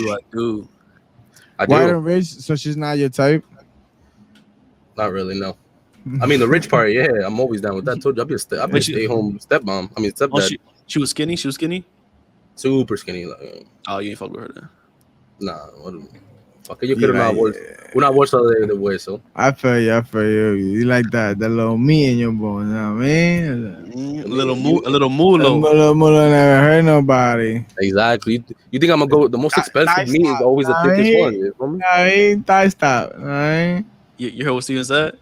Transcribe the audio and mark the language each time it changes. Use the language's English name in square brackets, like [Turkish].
[English] I do. White and rich. So she's not your type. Not really. No. I mean the rich part. Yeah, I'm always down with that. I told you, I've been stay home stepmom. I mean stepdad. Oh, she was skinny. She was skinny. Super skinny. Like, oh, you ain't fuck with her then. Nah. [Spanish] Fuck, yo quiero una bolsa de hueso. [English] I feel you. You like that little meat in your bone, you know what I mean? A little mulo. Mulo never hurt nobody. Exactly. You think I'm gonna go? The most expensive meat is always the thickest one. You know what I mean? Thigh stop. Right? You heard what Steven said?